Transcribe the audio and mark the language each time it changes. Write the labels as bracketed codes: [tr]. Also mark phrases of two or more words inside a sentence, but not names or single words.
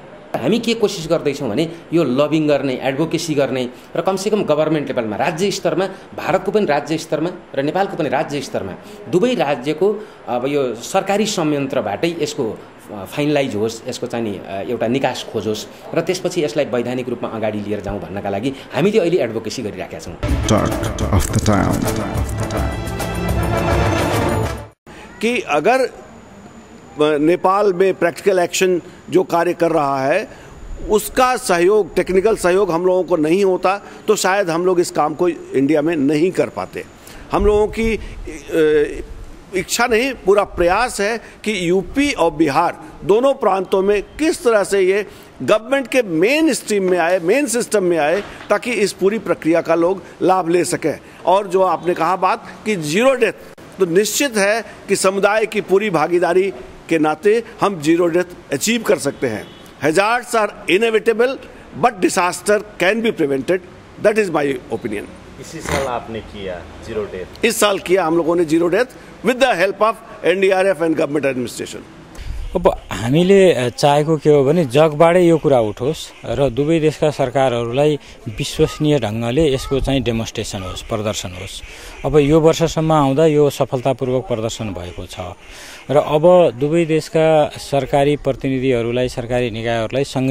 [ne] हामी के कोसिस गर्दैछौँ भने यो लबिङ गर्ने, एडभोकेसी गर्ने र कमसेकम गभर्नमेन्ट लेभलमा, राज्य स्तरमा, भारतको पनि राज्य स्तरमा र नेपालको पनि राज्य स्तरमा दुवै राज्यको अब यो सरकारी संयन्त्रबाटै यसको फाइनलाइज होस्, यसको चाहिँ नि एउटा निकास खोजोस् र त्यसपछि यसलाई वैधानिक रूपमा अगाडि लिएर जाउँ भन्नका लागि हामीले अहिले एडभोकेसी गरिराखेका छौँ। [hi] कि अगर नेपाल में प्रैक्टिकल एक्शन जो कार्य कर रहा है उसका सहयोग, टेक्निकल सहयोग हम लोगों को नहीं होता तो शायद हम लोग इस काम को इंडिया में नहीं कर पाते। हम लोगों की इच्छा नहीं, पूरा प्रयास है कि यूपी और बिहार दोनों प्रांतों में किस तरह से ये गवर्नमेंट के [en] main stream [hi] में आए, [en] main system [hi] में आए, ताकि इस पूरी प्रक्रिया का लोग लाभ ले सकें। और जो आपने कहा बात कि [en] zero death, [hi] तो निश्चित है कि समुदाय की पूरी भागीदारी के नाते हम [en] zero death achieve [hi] कर सकते हैं। [en] Hazards are inevitable but disaster can be prevented, that is my opinion. [hi] इसी साल आपने किया [en] zero death? [hi] इस साल किया हम लोगों ने [en] zero death with the help of NDRF and government administration. [ne] अब हामीले चाहेको के हो भने जगबाटै यो कुरा उठोस् र दुवै देशका सरकारहरूलाई विश्वसनीय ढङ्गले यसको चाहिँ डेमोन्स्ट्रेसन होस्, प्रदर्शन होस्। अब यो वर्षसम्म आउँदा यो सफलतापूर्वक प्रदर्शन भएको छ र अब दुवै देशका सरकारी प्रतिनिधिहरूलाई, सरकारी निकायहरूलाई सँगै